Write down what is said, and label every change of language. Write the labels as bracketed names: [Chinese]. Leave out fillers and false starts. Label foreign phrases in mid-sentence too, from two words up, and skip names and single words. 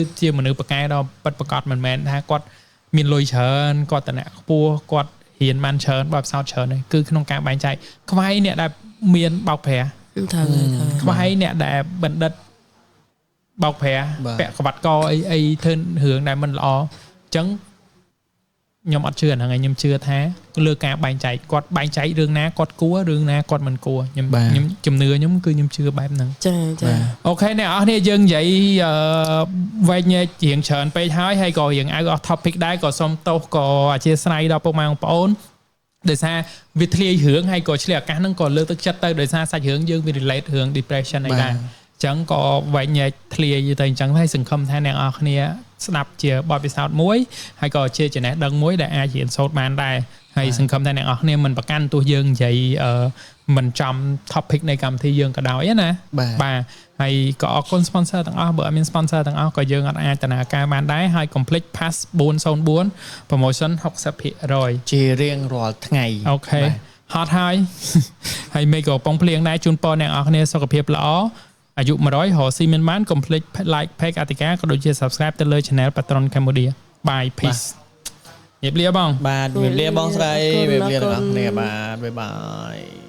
[Khmer] ជាមនុស្សប្រកែដ៏ពិតប្រាកដមិនមែនថាគាត់មានលុយច្រើនគាត់តំណែងខ្ពស់គាត់ហ៊ានបានច្រើនបទពិសោធន៍ច្រើនទេគឺក្នុងការបែងចែកខ្វាយអ្នកដែលមានបោកប្រាស់ខ្វាយអ្នកដែលបណ្ឌិតបោកប្រាស់ពាក់ក្បាត់កអីធ្វើរឿងដែលមិនល្អអញ្ចឹងខ្ញុំអត់ជឿហ្នឹងហើយខ្ញុំជឿថាលើការបែងចែកគាត់បែងចែករឿងណាគាត់គួររឿងណាគាត់មិនគួរខ្ញុំជំនឿខ្ញុំគឺខ្ញុំជឿបែបហ្នឹង ចា អូខេអ្នកនរគ្នាយើងនិយាយវែងញែករៀងច្រើនពេកហើយក៏រៀង [English] out of topic [Khmer] ដែរក៏សូមទោសក៏អធិស្ឋានដល់ពុកម៉ែបងប្អូនដោយសារ វាធ្លាយរឿងហើយក៏ឆ្លៀតឱកាសហ្នឹងក៏លើកទឹកចិត្តទៅដោយសារសាច់រឿងយើងវា relate រឿង depression អីដែរអញ្ចឹងក៏វែងញែកធ្លាយទៅអញ្ចឹងហើយសង្ឃឹមថាអ្នកនរគ្នាស្ដាប់ជាបទពិសោធន៍មួយហើយក៏ជាចំណេះដឹងមួយដែលអាចរៀនសូត្របានដែរហើយសង្ឃឹមថាអ្នកនរគ្នាមិនប្រកាន់ទោះយើងនិយាយមិនចំ topic នៃកម្មវិធីយើងក៏ដោយណាបាទហើយក៏អរគុណ sponsor ទាំងអស់បើអត់មាន sponsor ទាំងអស់ក៏យើងអត់អាចដំណើរការបានដែរហើយ [English] complete pass 404 promotion 60% [Khmer] ជារៀងរាល់ថ្ងៃ អូខេហត់ហើយមេក៏កំពុងភ្លៀងដែរជូនពរអ្នកនរគ្នាសុខភាពល្អអាយុ100រកស៊ីមានបាន [English] complete like page [Khmer] អតិកាក៏ដូចជា subscribe ទៅលើ channel Patron Cambodia [English] bye peace [Khmer] ជម្រាបលាបង បាទជម្រាបលាបងស្រីជម្រាបលាទាំងអស់គ្នាបាទបាយបាយ